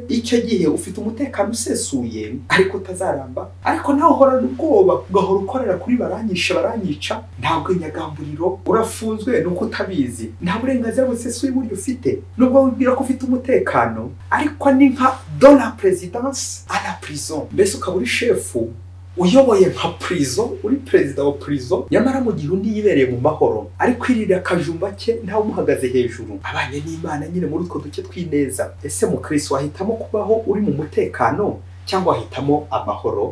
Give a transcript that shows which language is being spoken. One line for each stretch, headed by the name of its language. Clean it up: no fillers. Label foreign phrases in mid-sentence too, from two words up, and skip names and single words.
Kinyarwanda: Icyo gihe ufite umutekano usesuye, ariko utazaramba. Ariko nawe uhorana ubwoba, ugahora ukorera kuri baranyica, ntabwo inyagamburiro, urafunzwe nuko utabizi, nta burenganzira busesuye buryo ufite, nubwo wibwira ko ufite umutekano, ariko ni nka
French: dans la présidence à la prison.
Kinyarwanda: Mbese ukaba uri shefu uyoboye nka prison, uri perezida wa prison, nyamara mu gihe undi yibereye mu mahoro, ariko irira akajumba ke ntawe umuhagaze hejuru, abanye n'Imana nyine muri utwo duce tw'ineza. Ese mu Kristo wahitamo kubaho uri mu mutekano, cyangwa wahitamo amahoro?